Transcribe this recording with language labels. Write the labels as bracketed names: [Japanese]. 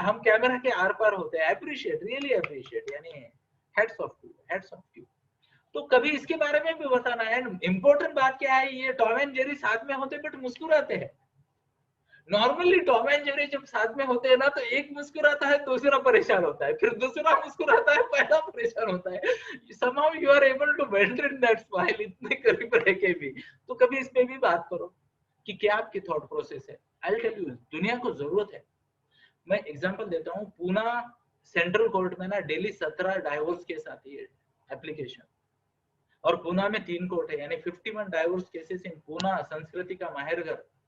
[Hindi] हम कैमरा के आर पार होते हैं। अप्रिशिएट, रियली अप्रिशिएट, यानी heads of you, heads of you. तो कभी इसके बारे में भी बताना है। इम्पोर्टेंट बात क्या है, ये टॉम एंड जेरी साथ में होते बट मुस्कुराते हैं। नॉर्मली टॉम एंड जेरी जब साथ में होते हैं ना, तो एक मुस्कुराता है, दूसरा परेशान होता है, फिर दूसरा मुस्कुराता है, पहला परेशान होता है। [English] somehow you are able to maintain that smile [Hindi] इतने करीब रह के भी। तो कभी इस पे भी बात करो कि क्या आपकी थॉट प्रोसेस है। [English] I'll tell you, [Hindi] दुनिया को जरूरत है। मैं एग्जांपल देता हूँ, पूना सेंट्रल कोर्ट में ना डेली 17 डाइवोर्स केस आती है एप्लीकेशन, और पूना में 3 कोर्ट है, यानी 51 डाइवोर्स केसेस इन पूना, संस्कृति का माहेरघर।